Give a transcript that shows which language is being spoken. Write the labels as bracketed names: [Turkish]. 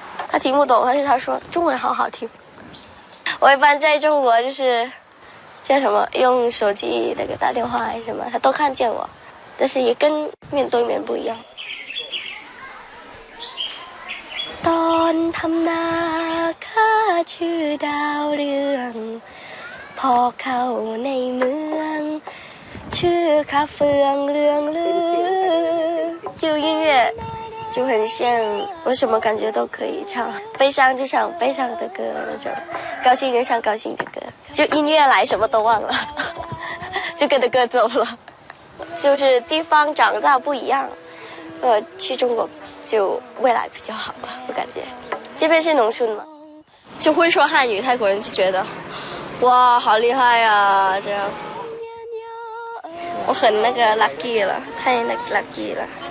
[Chinese] 他听不懂，但是他说中文好好听。我一般在中国就是叫什么用手机那个打电话还是什么，他都看见我，但是也跟面对面不一样。 [Thai] ตอนทำนาข้าชื่อดาวเรืองพอเข้าในเมืองชื่อข้าเฟืองเรืองลือ [Chinese] 就音乐就很像，我什么感觉都可以唱，悲伤就唱悲伤的歌那种，高兴就唱高兴的歌，就音乐来什么都忘了，就跟着歌走了。就是地方长大不一样，去中国就未来比较好吧，我感觉。这边是农村嘛。就会说汉语，泰国人就觉得哇好厉害啊，这样我很那个 lucky 了，太 lucky 了。